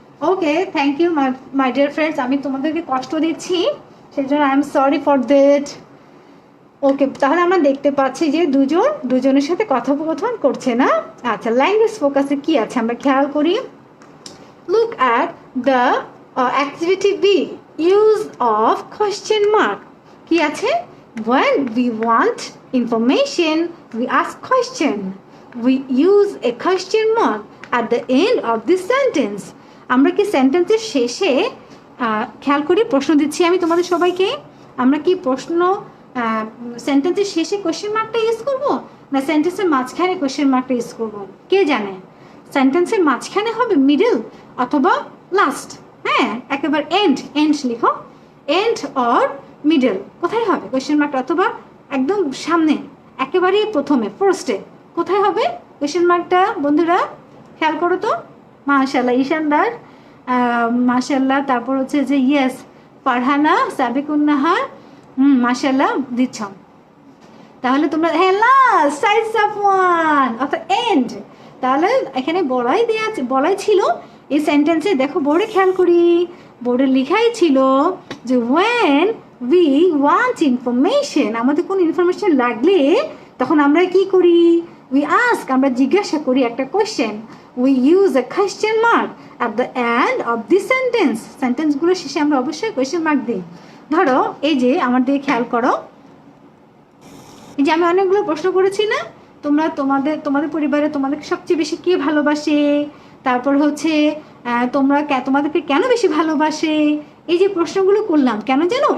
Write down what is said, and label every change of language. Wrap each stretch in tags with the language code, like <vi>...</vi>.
<en>Okay, thank you my dear friends.</en> <bn>আমি তোমাদেরকে কষ্ট দিচ্ছি, সেই জন্য</bn> <en>I am sorry for that.</en> <bn>ওকে, তাহলে আমরা দেখতে পাচ্ছি যে দুজনের সাথে কথোপকথন করছে না। আচ্ছা, ল্যাঙ্গুয়েজ ফোকাসে কি আছে আমরা খেয়াল করি।</bn> <en>Look at the activity B, use of question mark.</en> <bn>কি আছে?</bn> <en>when we want information we ask question, we use a question mark at the end of this sentence.</en> <bn>আমরা কি সেন্টেন্সের শেষে খেয়াল করি, প্রশ্ন দিচ্ছি আমি তোমাদের সবাইকে, আমরা কি প্রশ্ন সেন্টেন্সের শেষে কোয়েশ্চেন মার্কটা ইউজ করব না সেন্টেন্সের মাঝখানে কোয়েশ্চেন মার্কটা ইউজ করব? কে জানে? সেন্টেন্সের মাঝখানে হবে, মিডল, অথবা লাস্ট। হ্যাঁ, একেবারে এন্ড লিখো, এন্ড অর মিডল, কোথায় হবে কোয়েশ্চেন মার্কটা? অথবা একদম সামনে, একেবারে প্রথমে, ফার্স্টে কোথায় হবে কোয়েশ্চেন মার্কটা? বন্ধুরা খেয়াল করো তো। মাশাআল্লাহ ঈশানদার, মাশাআল্লাহ। তারপর হচ্ছে যে ইয়েস ফারহানা, সাবিকুন্নাহার, মাশাআল্লাহ দিচ্ছ। তাহলে তোমরা হ্যাঁ লাস্ট, সাইড সাফওয়ান অর্থাৎ এন্ড। তাহলে এখানে বলাই ছিল এই সেন্টেন্সে, দেখো বোর্ডে খেয়াল করি, বোর্ডে লেখাই ছিল যে</bn> <en>when we want information,</en> <bn>আমাদের কোনো ইনফরমেশন লাগলে তখন আমরা কি করি?</bn> <en>we ask,</en> <bn>আমরা জিজ্ঞাসা করি একটা question,</bn> <en>we use a question mark at the end of this sentence.</en> <bn>সেন্টেন্সগুলো শেষে আমরা অবশ্যই কোয়েশ্চেন মার্ক দিই। ধরো এই যে আমার দিকে খেয়াল করো, এই যে আমি অনেকগুলো প্রশ্ন করেছি না, তোমরা তোমাদের পরিবারে তোমাদেরকে সবচেয়ে বেশি কে ভালোবাসে, তারপর হচ্ছে তোমাদেরকে কেন বেশি ভালোবাসে, এই যে প্রশ্নগুলো করলাম কেন জানো?</bn>